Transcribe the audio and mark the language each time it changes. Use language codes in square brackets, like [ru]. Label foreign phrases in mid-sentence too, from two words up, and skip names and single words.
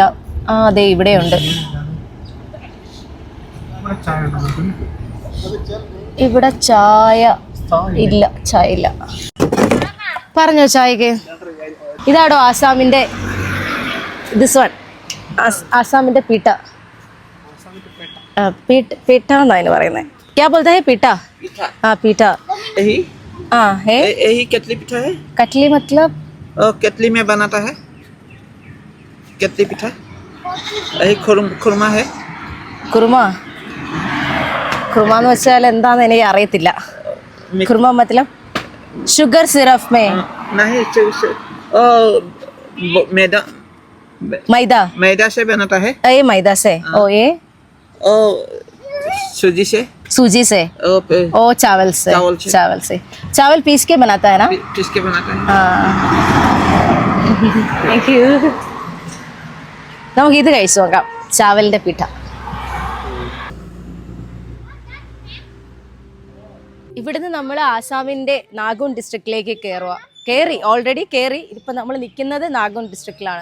[ml] അതെ ഇവിടെയുണ്ട്. ഇവിടെ ചായ ഇല്ല, ചായ ഇല്ല. പറഞ്ഞോ ചായക്ക്. ഇതാടോ ആസാമിന്റെ [en] this one, [ml] ആസാമിന്റെ പീട്ട. [hi] पीठा ना പറയുന്നത്. क्या बोलता है पीठा? हाँ पीठा. हाँ है. यही कतली पिठा है. कतली मतलब? कतली में बनाता है कतली पिठा. यही खुरमा है. [ml] കുറുമ എന്ന് വെച്ചാൽ എന്താന്ന് എനിക്ക് അറിയത്തില്ല. [hi] കുറുമ मतलब [en] sugar syrup [hi] में नहीं. मैदा से बनाता है. ये मैदा से. ओ ये सूजी से. ओ चावल से. चावल पीस के बनाता है ना. पीस के बनाता है. [en] thank you. [ml] നമുക്ക് ഇത് കഴിച്ചു നോക്കാം, ചാവലിന്റെ പിഠ. ഇവിടുന്ന് നമ്മൾ ആസാമിന്റെ നാഗോൺ ഡിസ്ട്രിക്റ്റിലേക്ക് ഓൾറെഡി കയറി. ഇപ്പം നമ്മൾ നിൽക്കുന്നത് നാഗോൺ ഡിസ്ട്രിക്റ്റിലാണ്.